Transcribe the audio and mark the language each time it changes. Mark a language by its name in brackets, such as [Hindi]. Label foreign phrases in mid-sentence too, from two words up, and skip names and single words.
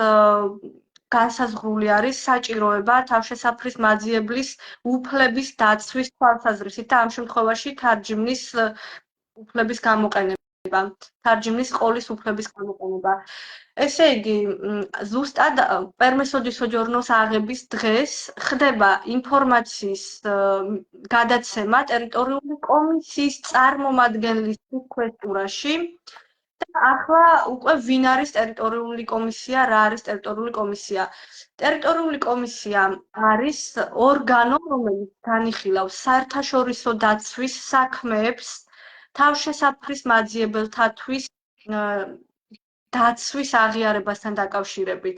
[Georgian] განსაზღვრული არის საჭიროება თავშესაფრის მაძიებლის უფლების დაცვის თვალსაზრისით და ამ შემთხვევაში თარჯიმნის უფლების გამოყენება, თარჯიმნის ყოლის უფლების გამოყენება. ესე იგი, ზუსტად [Italian] permesso di soggiorno [Georgian] აღების დღეს ხდება ინფორმაციის გადაცემა ტერიტორიული კომისიის წარმომადგენლის ქვესტურაში. ახლა უკვე ვინ არის ტერიტორიული კომისია, რა არის ტერიტორიული კომისია? ტერიტორიული კომისია არის ორგანო, რომელიც განიხილავს საერთაშორისო დაცვის საქმეებს, თავშესაფრის მაძიებელთათვის დაცვის აღიარებასთან დაკავშირებით.